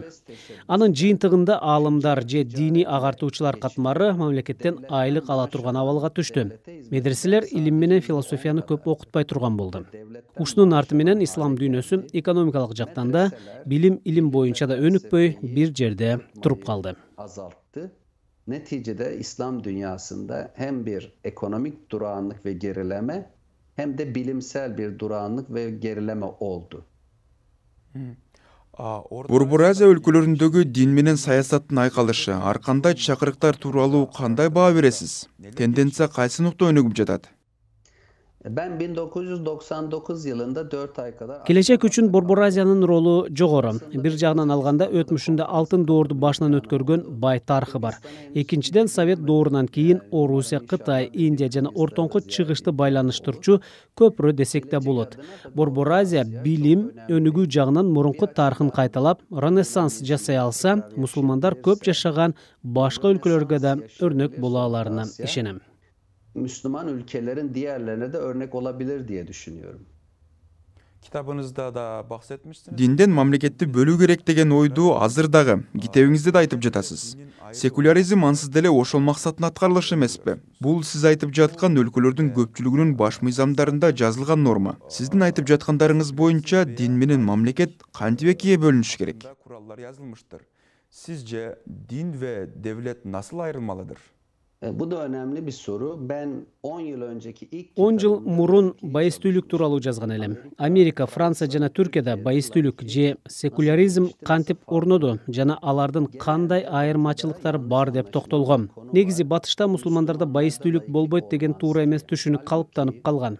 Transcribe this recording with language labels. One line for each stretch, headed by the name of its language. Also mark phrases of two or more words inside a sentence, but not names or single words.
Kyrgyz: Анын жыйынтыгында аалымдар же дини агартуучулар катмары мамлекеттен айлык ала турган абалга түштү. Медреселер илим менен философияны көп окутпай турган болду. Ушунун арты менен ислам дүйнөсү экономикалык жактан да билим илим боюнча да өнүкпөй бир жерде туруп калды.
Turkish: Azalttı. Neticede İslam dünyasında hem bir ekonomik durağanlık ve gerileme hem de bilimsel bir durağanlık ve gerileme oldu.
Kyrgyz: Борбор Азия өлкөлөрүндөгү дин менен саясаттын айкалышы, ар кандай чакырыктар тууралуу кандай баа бересиз? Тенденция кайсы нукта өнүгүп жатат?
Turkish: Ben 1999 yılında 4 ay kadar
Kyrgyz: келечек үчүн Борбор Азиянын ролу жогору. Бир жагынан алганда өтмүшүндө алтын доорду башынан өткөргөн бай тарыхы бар. Экинчиден Совет доорунан кийин Орусия, Кытай, Индия жана ортоңку чыгышты байланыштырчу көпүрө десек да болот. Борбор Азия билим, өнүгүү жагынан мурунку тарыхын кайталап, ренессанс жасай алса, мусулмандар көп жашаган башка өлкөлөргө да өрнөк боло аларына ишенем.
Turkish: Müslüman ülkelerin diğerlerine de örnek olabilir diye düşünüyorum.
Kyrgyz: Китабыңызда да bahsetmişsiniz. Динден мамлекетти бөлүү керек деген ойду азыр дагы китебиңизде да айтып жатасыз. Секуляризм ансыз деле ошол максатын аткарылышы эмеспи? Бул сиз айтып жаткан өлкөлөрдүн көпчүлүгүнүн баш мыйзамдарында жазылган норма. Сиздин айтып жаткандарыңыз боюнча дин менен мамлекет кантип экиге бөлүнүшү керек?
Turkish: Kurallar yazılmıştır. Sizce din ve devlet nasıl ayrılmalıdır? Bu da önemli bir soru. Ben 10 yıl önceki ilk
Kyrgyz: 10 жыл мурун байыстүүлүк тууралуу жазган элем. Америка, Франция жана Түркияда байыстүүлүк же секуляризм кантип орноду жана алардын кандай айырмачылыктары бар деп токтолгом. Негизи батышта мусулмандарда байыстүүлүк болбойт деген туура эмес түшүнүк калыптанып калган.